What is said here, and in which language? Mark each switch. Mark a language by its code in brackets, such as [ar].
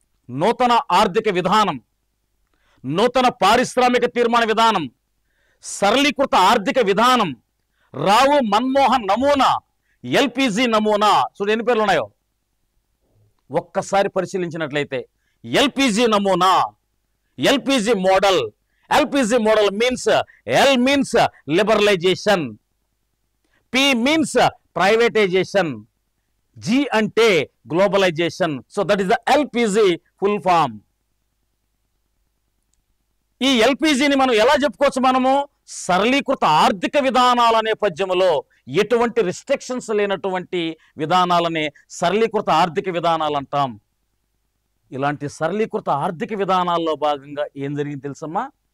[te] నూతన ఆర్థిక విధానం, నూతన పారిశ్రామిక తీర్మాన విధానం, సరళీకృత ఆర్థిక విధానం, రావు మన్మోహన్ నమూనా, ఎల్పిజి నమూనా. చూడు ఎన్ని పేర్లు ఉన్నాయో ఒక్కసారి పరిశీలించినట్లయితే. ఎల్పిజి నమూనా, LPG model. [en] LPG model means, L means liberalization, P means privatization, G [te] ante [en] globalization. So that is the LPG full form. [te] ఈ ఎల్పిజిని మనం ఎలా చెప్పుకోవచ్చు? మనము సరళీకృత ఆర్థిక విధానాల నేపథ్యంలో ఎటువంటి రిస్ట్రిక్షన్స్ లేనటువంటి విధానాలనే సరళీకృత ఆర్థిక విధానాలు అంటాం. ఇలాంటి సరళీకృత ఆర్థిక విధానాల్లో భాగంగా ఏం జరిగింది తెలుసమ్మా?